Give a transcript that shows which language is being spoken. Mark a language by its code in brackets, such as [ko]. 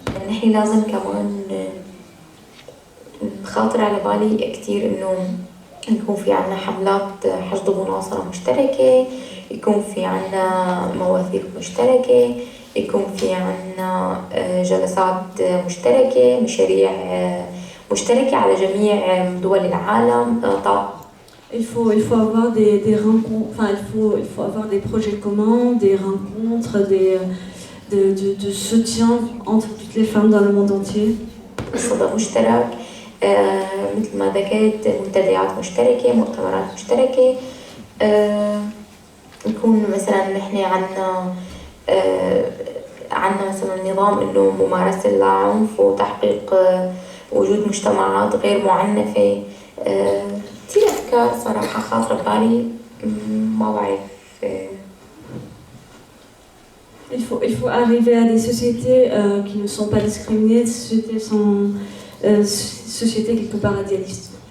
[ar] نحن لازم كمان خاطر على بالي كتير إنه يكون في عنا حملات حشد ومناصرة مشتركة، يكون في عنا مواثيق مشتركة، يكون في عنا جلسات مشتركة، مشاريع مشتركة على جميع دول العالم. [fr] Il faut avoir des rencontres, enfin il faut avoir des projets communs, des rencontres, de soutien entre toutes les femmes dans le monde entier. [ar] صدى مشترك مثل ما ذكرت، منتديات مشتركة، مؤتمرات مشتركة، يكون مثلا نحن عنا مثلا نظام انه ممارسة العنف وتحقيق وجود مجتمعات غير معنفة. كثير افكار صراحة خاطرة ببالي ما بعرف [fr] Il faut arriver à des sociétés qui ne sont pas discriminées, des sociétés sont sociétés quelque part idéalistes.